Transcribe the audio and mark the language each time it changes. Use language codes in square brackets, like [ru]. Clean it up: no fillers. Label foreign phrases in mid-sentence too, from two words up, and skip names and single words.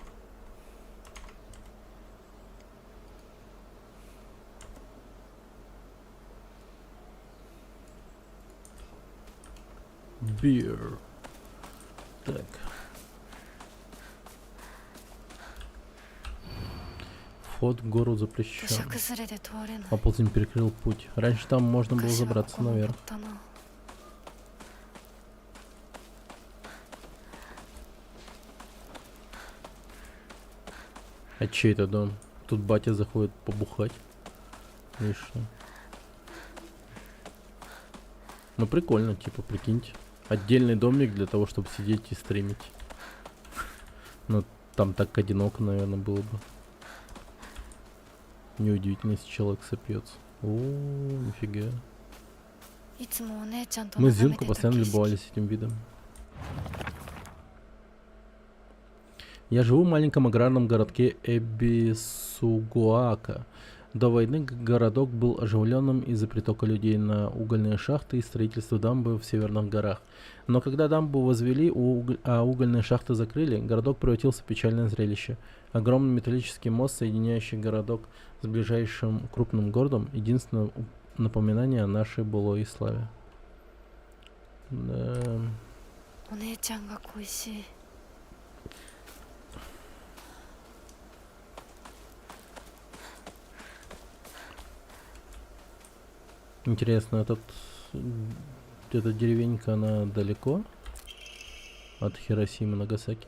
[ru] Beer. Так. Вход в гору запрещен. [ja] 土砂崩れで通れない。 [ru] Оползень перекрыл путь. Раньше там можно было [ja] 昔は [ru] забраться [ja] ここ [ru] наверх. [ja] 登ったな。 [ru] А чей это дом? Тут батя заходит побухать. Лишнее. Ну прикольно, типа, прикиньте. Отдельный домик для того, чтобы сидеть и стримить. Ну, там так одиноко, наверное, было бы. Неудивительно, если человек сопьется. О, нифига. [ja] いつもお姉ちゃんと [ru] Мы с [ja] 眺め [ru] Зинко [ja] てた [ru] постоянно [ja] 景色。 [ru] любовались этим видом. Я живу в маленьком аграрном городке Эбисугуака. До войны городок был оживленным из-за притока людей на угольные шахты и строительства дамбы в северных горах. Но когда дамбу возвели, а угольные шахты закрыли, городок превратился в печальное зрелище. Огромный металлический мост, соединяющий городок с ближайшим крупным городом, единственное напоминание о нашей былой славе. Да. [ja] お姉ちゃんが恋しい。 [ru] Интересно, эта деревенька, она далеко от Хиросимы, Нагасаки?